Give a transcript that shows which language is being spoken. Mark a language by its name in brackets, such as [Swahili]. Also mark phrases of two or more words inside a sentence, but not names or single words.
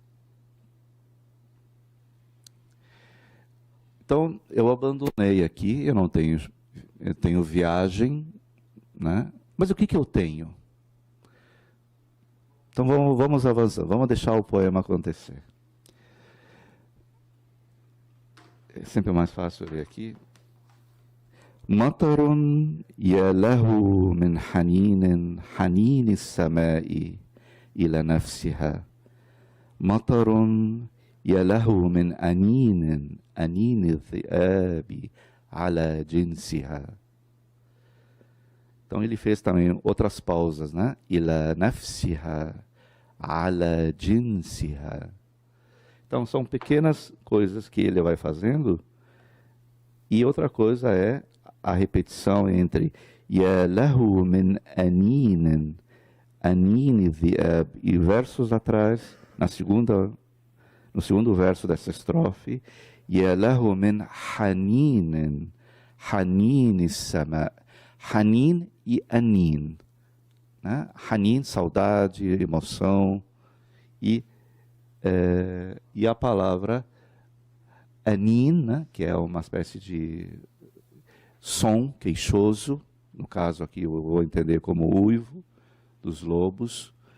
[Portuguese] Então, eu abandonei aqui, eu tenho viagem, né? Mas o que eu tenho? Então, vamos avançar, vamos deixar o poema acontecer. É sempre mais fácil ver aqui. [Arabic] مطر يا له من حنين السماء إلى نفسها. مطر يا له من أنين الذئاب على جنسها. [Portuguese] Então ele fez também outras pausas, né? [Arabic] إلى نفسها على جنسها. [Portuguese] Então, são pequenas coisas que ele vai fazendo. E outra coisa é a repetição entre [Arabic] يا له من أنين، أنين ذئاب, [Portuguese] e versos atrás, no segundo verso dessa estrofe, [Arabic] يا له من حنين، حنين سماء، حنين e anin. [Portuguese] Né? Hanin, saudade, emoção, e a palavra anin, né, que é uma espécie de som queixoso, no caso aqui eu vou entender como uivo dos lobos.